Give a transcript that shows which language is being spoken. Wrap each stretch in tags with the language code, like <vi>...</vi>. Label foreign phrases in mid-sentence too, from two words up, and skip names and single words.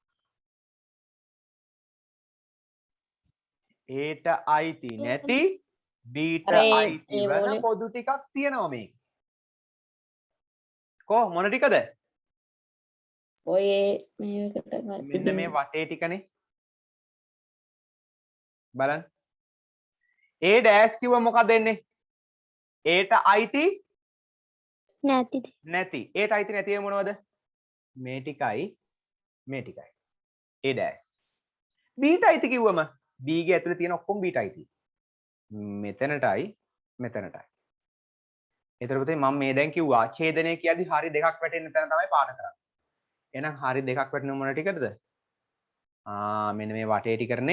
<si>Aට අයිති නැති Bට අයිති වන පොදු ටිකක් තියෙනවා මේක. කො මොන ටිකද? ඔය මේකට මෙන්න මේ වටේ ටිකනේ. බලන්න. A dash කිව්ව මොකක්ද එන්නේ? Aට අයිති නැතිද? නැති. Aට අයිති නැති මොනවද? මේ ටිකයි මේ ටිකයි. A dash. Bට අයිති කිව්වම B ගේ ඇතුලේ තියෙන ඔක්කොම Bට අයිති. මෙතනටයි මෙතනටයි. එතකොට පුතේ මම මේ දැන් කිව්වා ඡේදනය කියද්දි හරි දෙකක් වැටෙන්න තැන තමයි පාඩ කරන්නේ. එහෙනම් හරි දෙකක් වැටෙන මොන ටිකද? මෙන්න මේ වටේ ටිකනේ.</si>